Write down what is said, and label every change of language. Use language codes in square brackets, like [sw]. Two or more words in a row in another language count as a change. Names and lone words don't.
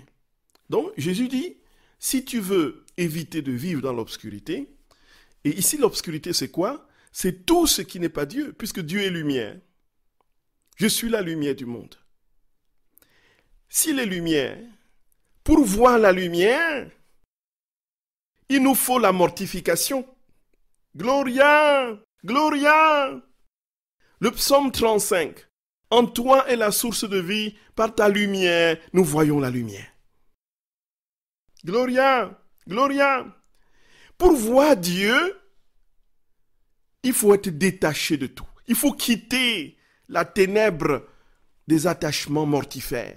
[fr] Donc Jésus dit, si tu veux éviter de vivre dans l'obscurité, et ici l'obscurité c'est quoi? C'est tout ce qui n'est pas Dieu, puisque Dieu est lumière. Je suis la lumière du monde. S'il est lumière, pour voir la lumière, il nous faut la mortification. [la] Gloria! Gloria! [fr] Le psaume 35. En toi est la source de vie, par ta lumière, nous voyons la lumière. [la] Gloria, Gloria. [fr] Pour voir Dieu, il faut être détaché de tout. Il faut quitter la ténèbre des attachements mortifères.